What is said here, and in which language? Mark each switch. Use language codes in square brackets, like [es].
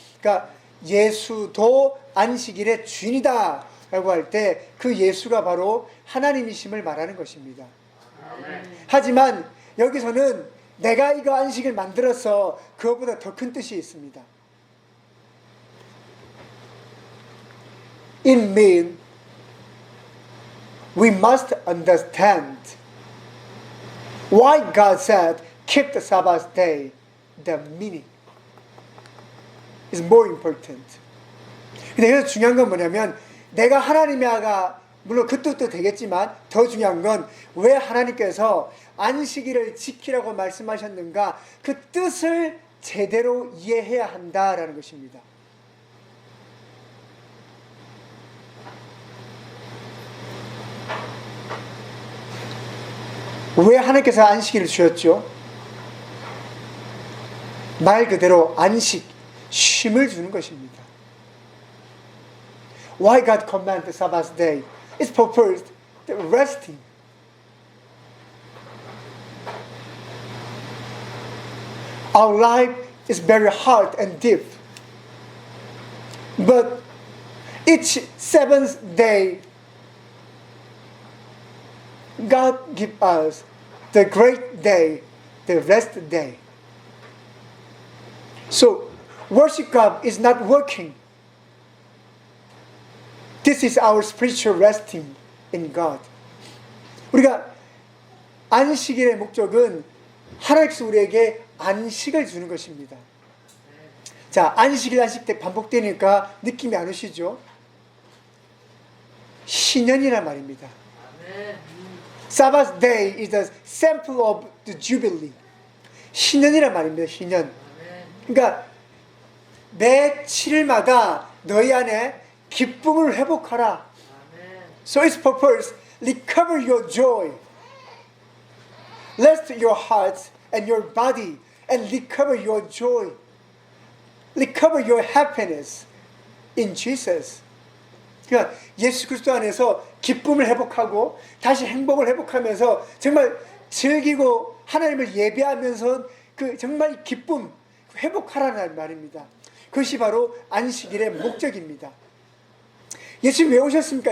[ko] 그러니까 예수도 안식일의 주인이다 라고 할 때 그 예수가 바로 하나님이심을 말하는 것입니다. 하지만 여기서는 내가 이거 안식일 만들어서 그것보다 더 큰 뜻이 있습니다. [en] It means we must understand why God said keep the Sabbath day. The meaning is more important. [ko] 근데 여기서 중요한 건 뭐냐면 내가 하나님의 아가 물론 그 뜻도 되겠지만 더 중요한 건 왜 하나님께서 안식일을 지키라고 말씀하셨는가 그 뜻을 제대로 이해해야 한다라는 것입니다. 왜 하나님께서 안식일을 주셨죠? 말 그대로 안식, 쉼을 주는 것입니다. [en] Why God commanded the Sabbath day? It's purposed resting. Our life is very hard and deep. But each seventh day, God gives us the great day, the rest day. So, worship God is not working. This is our spiritual resting in God. [ko] 우리가 안식일의 목적은 하나님께서 우리에게 안식을 주는 것입니다. 자, 안식 때 반복되니까 느낌이 안 오시죠? 신년이란 말입니다. [en] Sabbath day is the sample of the Jubilee. [ko] 신년이란 말입니다. 신년. 그러니까 매 7일마다 너희 안에 기쁨을 회복하라. [en] So its purpose, recover your joy. Rest your heart and your body and recover your joy. Recover your happiness in Jesus. [ko] 그러니까 예수 그리스도 안에서 기쁨을 회복하고 다시 행복을 회복하면서 정말 즐기고 하나님을 예배하면서 그 정말 기쁨 회복하라는 말입니다. 그것이 바로 안식일의 목적입니다. 예수님 왜 오셨습니까?